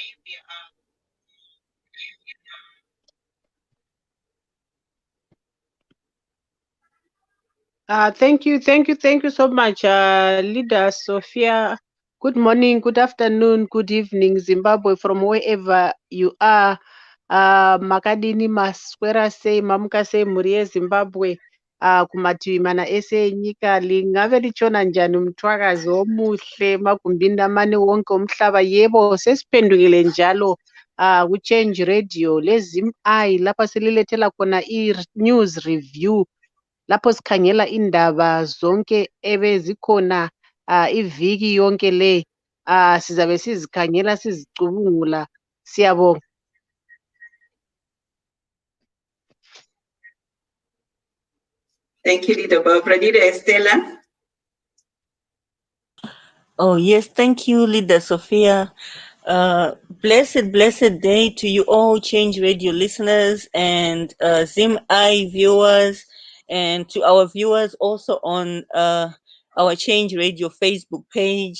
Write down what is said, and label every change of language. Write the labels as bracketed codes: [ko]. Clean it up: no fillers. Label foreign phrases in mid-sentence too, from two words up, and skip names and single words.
[en] Thank you so much, Leader Sophia. Good morning, good afternoon, good evening, Zimbabwe, from wherever you are. [sn] Makadini maswera sei, mamuka sei muri yeZimbabwe, kumativi mana ese enyika, [nd] lingave lichiona njani mthwakazi omuhle magumbini amane wonke omhlaba. Yebo, sesiphendukile njalo kuChange Radio leZim-I lapha sililethela khona i- [en] news review, [nd] lapho sikhangela indaba zonke ebezikhona iviki yonke le, sizabe sizikhangela sizicubungula. Siyabonga. [en] Thank you, Leader Barbara. Leader Estella. Oh, yes, thank you, Leader Sophia. Blessed day to you all, Change Radio listeners and Zim-I viewers, and to our viewers also on our Change Radio Facebook page.